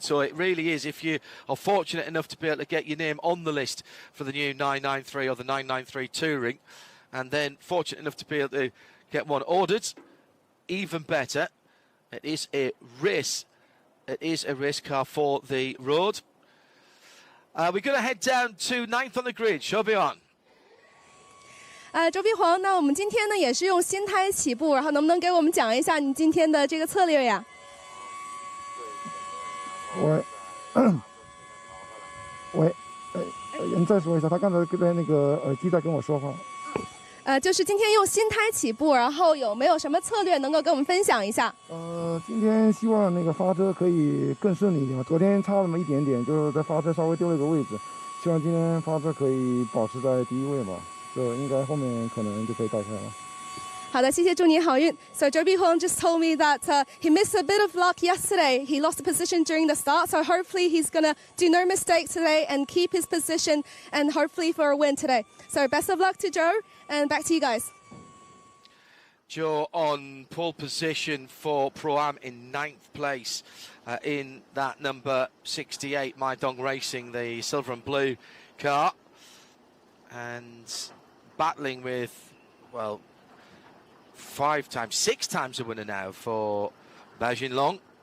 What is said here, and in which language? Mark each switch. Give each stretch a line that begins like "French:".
English: So it really is, if you are fortunate enough to be able to get your name on the list for the new 993 or the 993 Touring, and then fortunate enough to be able to get one ordered. Even better, it is a race. It is a race car for the road. We're going to head down to 9th on the grid. Show me on.
Chinese: 周碧煌，那我们今天呢也是用新胎起步，然后能不能给我们讲一下你今天的这个策略呀？你再说一下，他刚才在那个耳机在跟我说话。就是今天用新胎起步，然后有没有什么策略能够跟我们分享一下？今天希望那个发车可以更顺利一点吧。昨天差那么一点点，就是在发车稍微丢了一个位置，希望今天发车可以保持在第一位吧。就应该后面可能就可以带开了。好的，谢谢，祝你好运。
English: So Zhou Bihong just told me that he missed a bit of luck yesterday. He lost the position during the start, so hopefully he's gonna do no mistakes today and keep his position and hopefully for a win today. So best of luck to Zhou, and back to you guys. Zhou on pole position for Pro-Am in 9th place in that number 68 Maidong Racing, the silver and blue car, and battling with, well, 6 times a winner now for Bajinlong.